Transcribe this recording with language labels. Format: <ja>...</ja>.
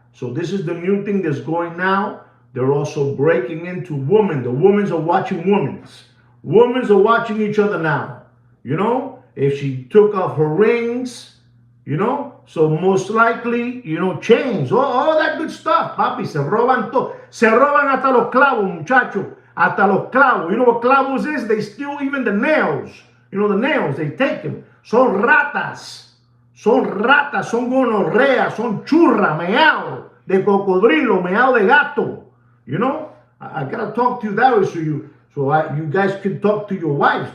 <en>So this is the new thing that's going now. They're also breaking into women. The women are watching women's. Women are watching each other now. If she took off her rings, so most likely, chains, all that good stuff, papi,</en> <es>se roban todo. Se roban hasta los clavos, muchachos. Hasta los clavos.</es> <en>You know what clavos is? They steal even the nails. The nails, they take them.</en> <es>Son ratas. Son ratas, son gonorreas, son churra, meao de cocodrilo, meao de gato.</es> <en>I gotta talk to you that way so you guys can talk to your wives.</en>